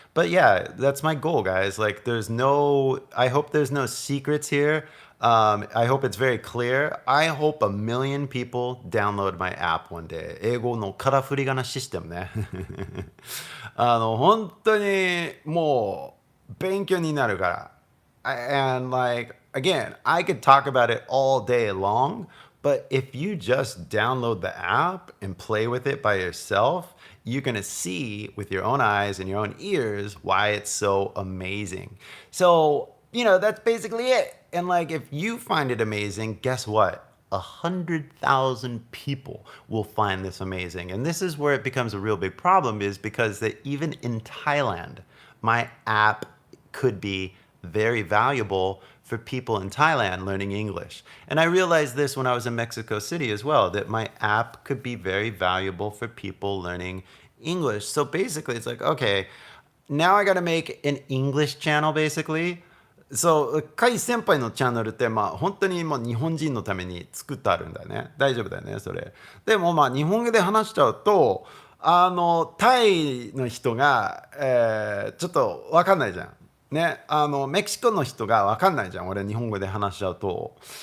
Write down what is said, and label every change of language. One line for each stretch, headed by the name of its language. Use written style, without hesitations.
English: But yeah, that's my goal, guys. Like, I hope there's no secrets here. I hope it's very clear. I hope 1 million people download my app one day.
Japanese: 英語のカラー振り仮名システムね。本当にもう勉強になるから。
English: And like, again, I could talk about it all day long, but if you just download the app and play with it by yourself, you're going to see with your own eyes and your own ears why it's so amazing. So, that's basically it. And like, if you find it amazing, guess what? 100,000 people will find this amazing. And this is where it becomes a real big problem, is because that even in Thailand, my app could be very valuable for people in Thailand learning English. And I realized this when I was in Mexico City as well, that my app could be very valuable for people learning English. So basically it's like, okay, now I got to make an English channel basically.
Japanese: そう、KY先輩のチャンネルって本当にもう日本人のために作ってあるんだよね。大丈夫だよね、それ。でも日本語で話しちゃうと、タイの人が、ちょっとわかんないじゃん。ね、メキシコの人が分かんないじゃん、俺日本語で話しちゃうと。